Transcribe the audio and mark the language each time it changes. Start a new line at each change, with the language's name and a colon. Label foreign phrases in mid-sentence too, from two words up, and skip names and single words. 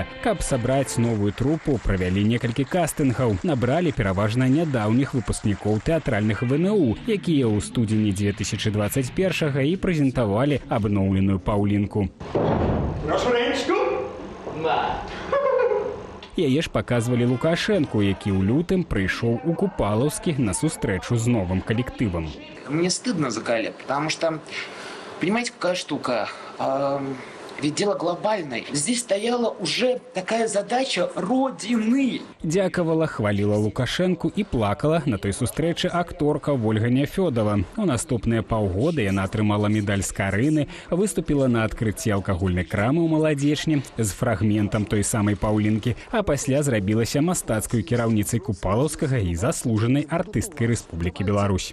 Belarusian: Каб сабраць новую трупу, правялі некалькі кастынгаў, набралі пераважна нядаўніх выпускнікоў тэатральных ВНУ, якія ў студзені 2021-га і прэзентавалі абноўленую Паўлінку. Яе ж паказвалі Лукашэнку, які ў лютым прыйшоў у Купалаўскі на сустрэчу з новым калектывам.
Russian: Мне стыдно за коллег, потому что, понимаете, какая штука? Ведь дело глобальное. Здесь стояла уже такая задача Родины.
Belarusian: Дзякавала, хваліла Лукашэнку і плакала на той сустрэчы акторка Вольга Няфёдова. У наступныя паўгода яна атрымала медаль з Карыны, выступіла на адкрыцці алкагольнай крамы ў Маладзечні з фрагментам той самай Паўлінкі, а пасля зрабілася мастацкай кіраўніцай Купалаўскага і заслужанай артысткай Рэспублікі Беларусь.